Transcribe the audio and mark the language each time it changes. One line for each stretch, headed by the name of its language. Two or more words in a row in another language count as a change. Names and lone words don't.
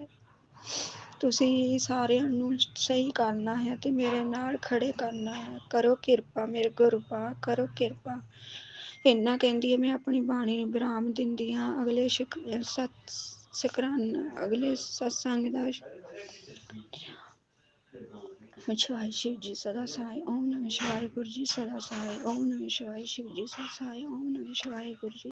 Punjabi: ਤੁਸੀਂ ਸਾਰਿਆਂ ਨੂੰ ਸਹੀ ਕਰਨਾ ਹੈ ਤੇ ਮੇਰੇ ਨਾਲ ਖੜੇ ਕਰਨਾ ਹੈ। ਕਰੋ ਕਿਰਪਾ ਮੇਰੇ ਗੁਰਪਾ, ਕਰੋ ਕਿਰਪਾ। ਇੰਨਾ ਕਹਿੰਦੀ ਹੈ ਮੈਂ ਆਪਣੀ ਬਾਣੀ ਨੂੰ ਵਿਰਾਮ ਦਿੰਦੀ ਹਾਂ। ਅਗਲੇ ਅਗਲੇ ਸਤਸੰਗ ਦਾ
Hindi: शिवाय शिव जी सदा सहाय। ओम नमः शिवाय। गुरु जी सदा सहाय। ओम नमः शिवाय। शिव जी सदा सहाय। ओम नमः शिवाय। गुरु जी